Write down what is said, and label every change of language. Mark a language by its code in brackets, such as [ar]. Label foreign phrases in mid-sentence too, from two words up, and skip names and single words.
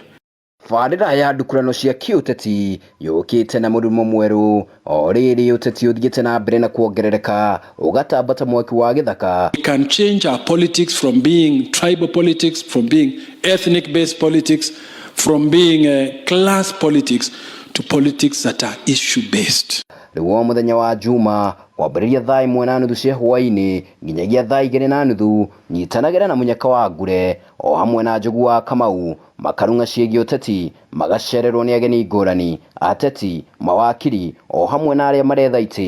[ki] Farira ya ndukurano cia kiuteti yukite na murumo mweru oriri uteti uthiite na mbere na kuongerereka ugatambata mwaki wa githaka. [en] We can change our politics from being tribal politics, from being ethnic based politics, from being class politics to politics that are issue based. [ki] Riwo muthenya wa Juma kwambĩrĩria thaa 1:30 cia hwaĩ-inĩ nginyagia thaa 2:30 nyitanagĩra na Munyaka wa Ngure o hamwe na Njogu wa Kamau makarunga ciĩgiĩ ũteti, magacererwo nĩ ageni ngũrani, ateti, mawakiri o hamwe na arĩa maretha itĩ.